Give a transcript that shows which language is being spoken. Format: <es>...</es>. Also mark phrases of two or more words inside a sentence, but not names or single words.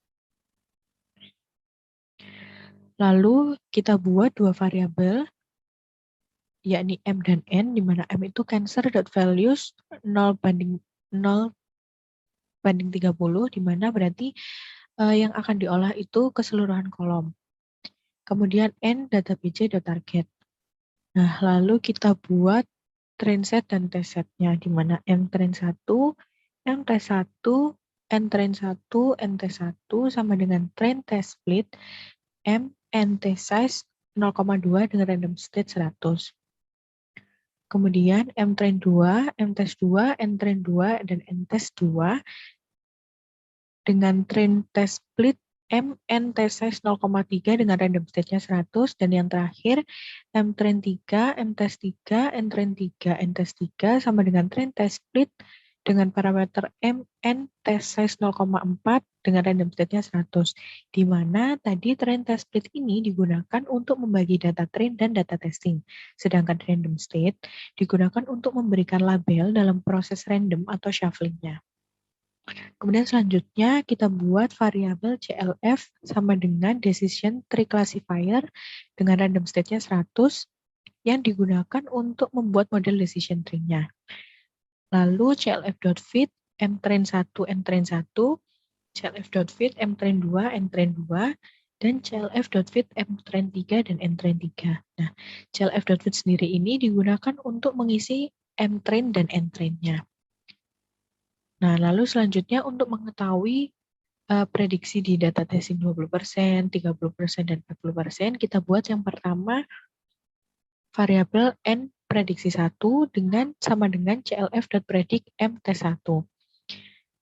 <id>Lalu kita buat dua variabel, yakni M dan N, di mana M itu cancer.values 0 banding 0 banding 30, di mana berarti yang akan diolah itu keseluruhan kolom. Kemudian N data bc.target. Nah, lalu kita buat</id> <en>train set</en> <id>dan</id> <en>test setnya,</en> <id>di mana M train 1, M test 1, N train 1, N test 1 sama dengan</id> <en>train test split,</en> <id>M, N</id> <en>test size</en> <id>0,2 dengan</id> <en>random state</en> <id>100. Kemudian M train 2, M test 2, N train 2, dan N test 2 dengan</id> <en>train test split</en> <id>M, N test size 0,3 dengan</id> <en>random state-nya</en> <id>100, dan yang terakhir M train 3, M test 3, N train 3, N test 3 sama dengan</id> <en>train test split</en> <id>dengan parameter M, N</id> <en>test size</en> <id>0,4 dengan</id> <en>random state-nya</en> <id>100, di mana tadi</id> <en>train test split</en> <id>ini digunakan untuk membagi data train dan data testing, sedangkan</id> <en>random state</en> <id>digunakan untuk memberikan label dalam proses random atau shuffling-nya. Kemudian selanjutnya kita buat variabel CLF sama dengan</id> <en>decision tree classifier</en> <id>dengan</id> <en>random state-nya</en> <id>100 yang digunakan untuk membuat model</id> <en>decision tree-nya.</en> <id>Lalu CLF.fit mtrain 1 ntrain 1, CLF.fit mtrain 2 ntrain 2, dan CLF.fit mtrain 3 dan ntrain 3. Nah, CLF.fit sendiri ini digunakan untuk mengisi mtrain dan ntrain-nya. Nah, lalu selanjutnya untuk mengetahui prediksi di data testing 20%, 30%, dan 40%, kita buat yang pertama variabel N prediksi 1 sama dengan CLF.predict M tes 1.</id>